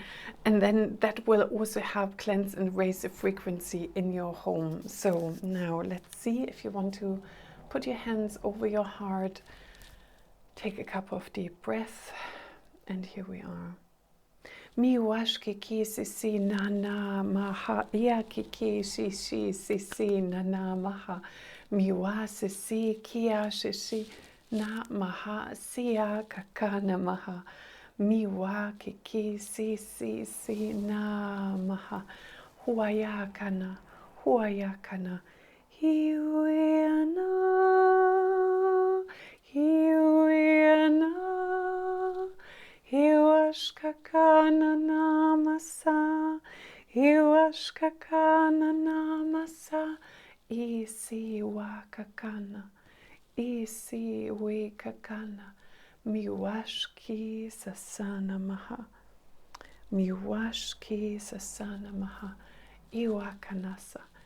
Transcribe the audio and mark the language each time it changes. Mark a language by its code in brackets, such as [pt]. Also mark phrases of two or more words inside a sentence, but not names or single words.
[en] And then that will also help cleanse and raise the frequency in your home. So now let's see if you want to put your hands over your heart. Take a couple of deep breaths, and here we are. Mi wash kiki sisi nana maha ia kiki sisi sisi nana maha mi wa sisi kia sisi na maha sia kakana maha mi wa kiki sisi si na maha huaya kana hiuiana hiuiana hiwashkakana namasa hiwashkakana namasa isi wakakana isi wekakana miwashki sasana maha miwashki sasana maha iwakanasa